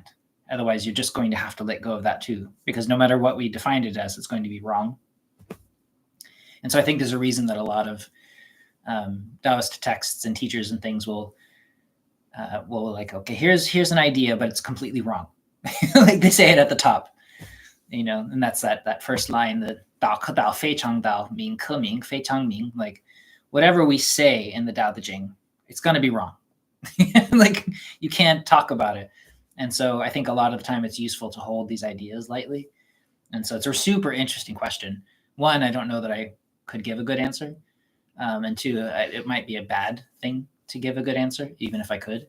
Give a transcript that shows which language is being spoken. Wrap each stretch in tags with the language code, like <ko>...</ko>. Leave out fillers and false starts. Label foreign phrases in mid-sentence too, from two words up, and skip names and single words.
<en>Otherwise, you're just going to have to let go of that too, because no matter what we defined it as, it's going to be wrong. And so I think there's a reason that a lot of Daoist texts and teachers and things will like, okay, here's an idea, but it's completely wrong. Like they say it at the top, and that's that first line, the</en> <zh>道可道非常道名可名非常名.</zh> <en>Like whatever we say in the Dao De Jing, it's going to be wrong. Like you can't talk about it. And so I think a lot of the time it's useful to hold these ideas lightly. And so it's a super interesting question. One, I don't know that I could give a good answer. And two, it might be a bad thing to give a good answer, even if I could.</en>